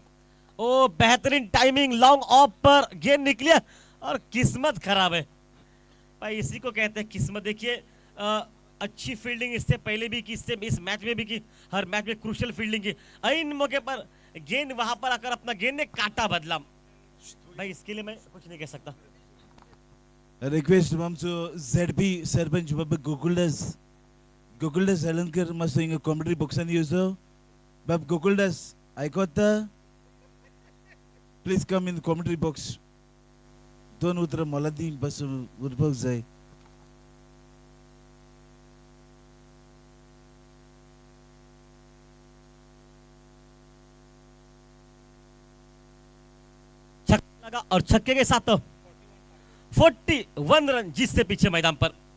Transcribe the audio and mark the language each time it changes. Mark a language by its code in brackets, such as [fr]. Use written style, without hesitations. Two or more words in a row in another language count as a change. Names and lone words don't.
[hi] ओ बेहतरीन टाइमिंग, [en] long off [hi] पर गेंद निकली और किस्मत खराब है भाई, इसी को कहते हैं किस्मत। देखिए अच्छी फील्डिंग इससे पहले भी की, इससे इस मैच में भी की, हर मैच में [en] crucial fielding [hi] की। इन मौके पर गेंद वहां पर आकर अपना गेंद ने काटा बदला भाई, इसके लिए मैं कुछ नहीं कह सकता। [kok] रिक्वेस्ट आमचो ZP सरपंच बाबा गोकुलदास हेलनकर मातसो हिंगा कॉमेंट्री बॉक्सान येवचो। बाब गोकुलदास आयकोता, [en] please come in commentary box. [kok] 2 उतरां मला दी, बस उरपाक जाय। [hi] छक्का लगा और छक्के के साथ 41 रन जिससे पीछे मैदान पर।